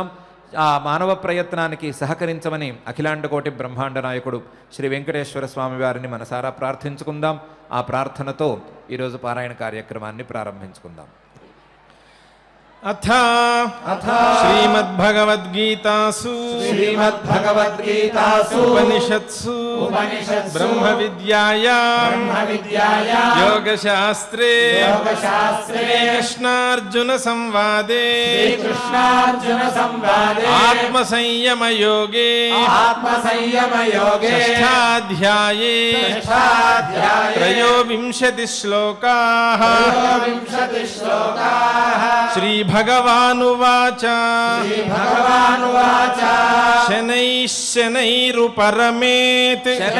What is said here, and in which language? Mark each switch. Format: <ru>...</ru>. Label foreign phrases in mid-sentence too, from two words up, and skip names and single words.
<te>ఆ మానవ ప్రయత్నానికి సహకరించమని అఖిలాండకోటి బ్రహ్మాండ నాయకుడు శ్రీ వెంకటేశ్వర స్వామి వారిని మనసారా ప్రార్థించుకుందాం. ఆ ప్రార్థనతో ఈరోజు పారాయణ కార్యక్రమాన్ని ప్రారంభించుకుందాం.</te> <sa>అథ శ్రీమద్భగవద్గీతాసు ఉపనిషత్సు ब्रह्म विद्यायां योगशास्त्रे कृष्णार्जुन संवादे आत्मसंयम योगे षष्ठाध्याये त्रयोविंशति श्लोकाः श्रीभगवानुवाच शनैः शनैरुपरमेत्</sa>